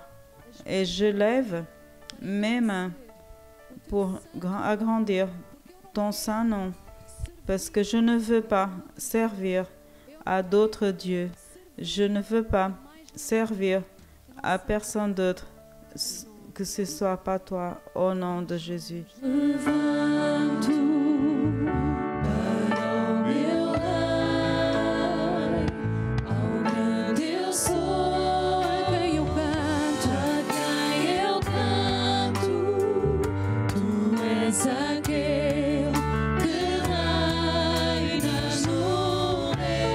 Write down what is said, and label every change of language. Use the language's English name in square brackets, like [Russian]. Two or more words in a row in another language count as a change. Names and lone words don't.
[French] Et je lève mes mains pour agrandir ton saint nom, parce que je ne veux pas servir à d'autres dieux. Je ne veux pas servir à personne d'autre, que ce soit pas toi, au nom de Jésus. [Portuguese] Levanto para o meu Rei, ao grande eu sou, A quem eu canto, a quem eu canto. Tu és aquele que reinas no reino.